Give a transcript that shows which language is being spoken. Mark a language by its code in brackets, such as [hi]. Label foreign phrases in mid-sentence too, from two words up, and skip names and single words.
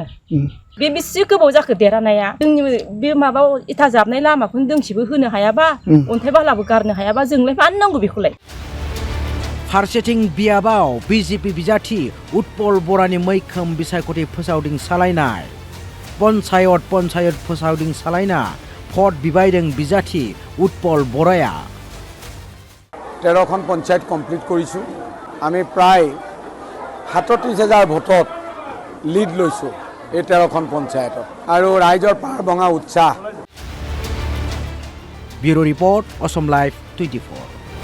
[brx] बे बेसे गोबाव जाखो देरहानाया? जोंनि बे माबायाव इथा जाबनाय लामाखौनो दोंसेबो होनो हायाबा, अन्थाइ बालाबो गारनो हायाबा जोंलाय मानो नांगौ बेखौलाय? फारसेथिं बियाबाव BJP बिजाथि उत्पल बरानि मैखोम बिसायख'थि फोसावदिं सालायनाय पन्चायत फोसावदिं सालायना भट बिबायदों बिजाथि उत्पल बराया। [as] 13খন পঞ্চায়ত কমপ্লিট কৰিছোঁ। আমি প্ৰায় 37,000 ভোটত লিড লৈছোঁ এই 13খন পঞ্চায়তত, আৰু ৰাইজৰ পাৰ ভঙা উৎসাহ। ব্যুৰো ৰিপৰ্ট, অসম লাইভ 24।